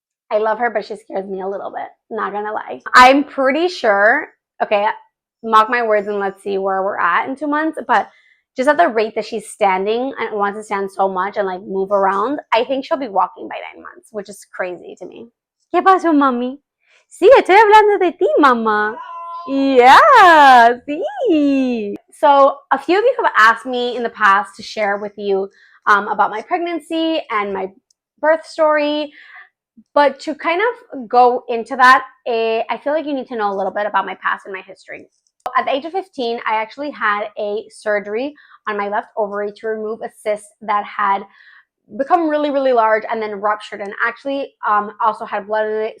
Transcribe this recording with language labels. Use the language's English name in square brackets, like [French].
[English] I love her, but she scares me a little bit. Not gonna lie. I'm pretty sure, okay, mark my words and let's see where we're at in 2 months, but just at the rate that she's standing and wants to stand so much and like move around, I think she'll be walking by 9 months, which is crazy to me. [Spanish] ¿Qué pasó, mami? Sí, estoy hablando de ti, mamá. [English] Yeah, [Spanish] sí. [English] So a few of you have asked me in the past to share with you about my pregnancy and my birth story. But to kind of go into that, I feel like you need to know a little bit about my past and my history. At the age of 15, I actually had a surgery on my left ovary to remove a cyst that had become really, really large and then ruptured, and actually also had blood in it.